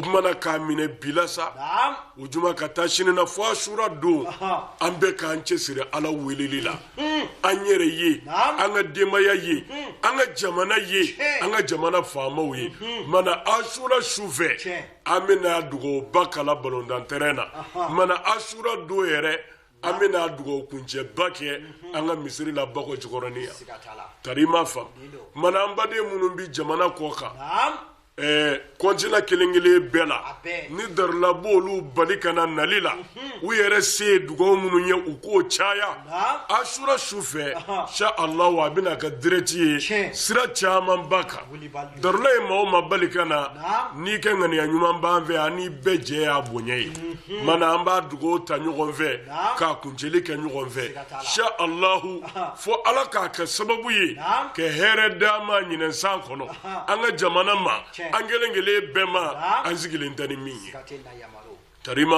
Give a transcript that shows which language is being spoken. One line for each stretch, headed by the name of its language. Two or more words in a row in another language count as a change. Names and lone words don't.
Bambara: mana k'a minɛ bila sa o juma ka taa sini na fo Ashura don an bɛ k'an cɛsiri Ala weleli la an yɛrɛ ye an ka denbaya ye an ka jamana ye an ka jamana faamaw ye mana Ashura sufɛ an bɛna dugawu kala balontan terrain na mana Ashura don yɛrɛ an bɛna dugawu kuncɛba kɛ an ka misiri la Bako Jikɔrɔni tari ma fam mana an baden minnu bi jamana kɔ kan kontina kelen-kelen bɛɛ la ni darila b'olu bali kana nali la u yɛrɛ se dugawu minnu ye u k'o caya Ashura sufɛ
Arabic: sha Allah
Bambara: a bɛna ka direct ye sira caman ba kan darila ye maa o maa bali kana n'i kɛ ŋaniya ɲuman b'an fɛ ani bɛɛ jɛ y'a bonya ye mana an b'a dugawu ta ɲɔgɔn fɛ k'a kuncɛli kɛ ɲɔgɔn fɛ
Arabic: sha Allah
Bambara: fo Ala k'a kɛ sababu ye ka hɛrɛ d'an ma ɲinɛ san kɔnɔ an ka jamana ma an kelen-kelen bɛɛ ma an sigilen tɛ ni min ye tari ma